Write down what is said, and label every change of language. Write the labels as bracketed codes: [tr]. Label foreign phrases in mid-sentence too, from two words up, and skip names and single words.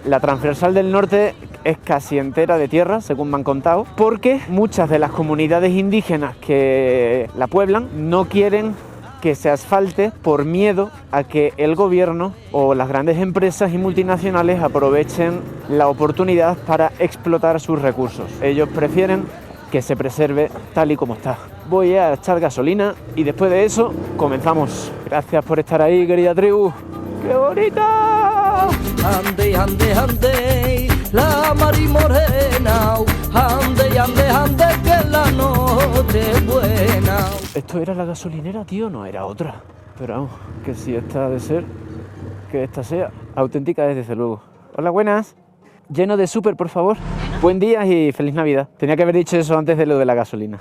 [es] La transversal del norte es casi entera de tierra, según me han contado, porque muchas de las comunidades indígenas que la pueblan no quieren que se asfalte por miedo a que el gobierno o las grandes empresas y multinacionales aprovechen la oportunidad para explotar sus recursos. Ellos prefieren que se preserve tal y como está. Voy a echar gasolina y después de eso comenzamos. Gracias por estar ahí, querida tribu. ¡Qué bonita! Ande, ande, ande, la mari morena. Ande, ande, ande, que la noche es buena. ¿Esto era la gasolinera, tío? No, era otra. Pero vamos, que si esta ha de ser, que esta sea auténtica es desde luego. Hola, buenas. Lleno de súper, por favor. Buen día y feliz Navidad. Tenía que haber dicho eso antes de lo de la gasolina.